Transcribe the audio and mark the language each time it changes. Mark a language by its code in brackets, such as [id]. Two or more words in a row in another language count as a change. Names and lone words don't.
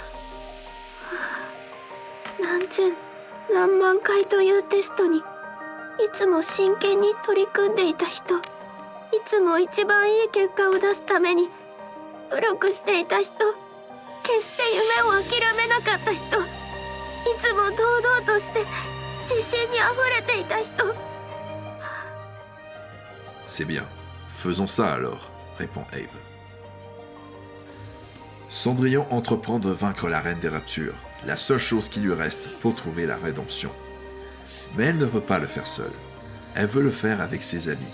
[ja] 何千何万回というテストにいつも真剣に取り組んでいた人、いつも一番いい結果を出すために努力していた人、決して夢を諦めなかった人、いつも堂々として自信にあふれていた人。 [fr] C'est bien, faisons ça alors, répond Abe. Cendrillon entreprend de vaincre la Reine des Raptures, la seule chose qui lui reste pour trouver la rédemption. Mais elle ne veut pas le faire seule. Elle veut le faire avec ses amis.